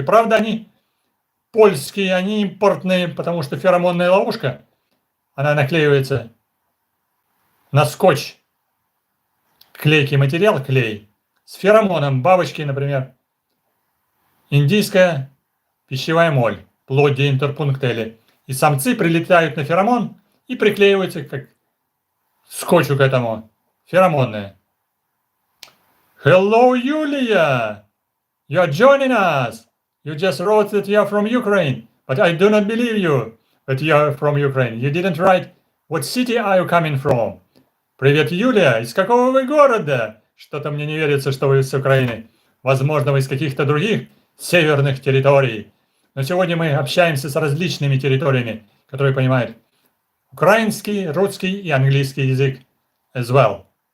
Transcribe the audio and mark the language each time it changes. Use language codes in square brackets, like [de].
[ru] Правда, они польские, они импортные, потому что феромонная ловушка, она наклеивается на скотч, клейкий материал, клей, с феромоном бабочки, например, индийская пищевая моль, плодди интерпунктели. И самцы прилетают на феромон и приклеиваются как скотчу к этому, феромонные. [en] Hello, Yulia! You are joining us! You just wrote that you are from Ukraine, but I do not believe you that you are from Ukraine. You didn't write what city are you coming from. [ru] Привет, Юлия! Из какого вы города? Что-то мне не верится, что вы с Украины. Возможно, вы из каких-то других северных территорий. Но сегодня мы общаемся с различными территориями, которые понимают украинский, русский и английский язык [en] as well.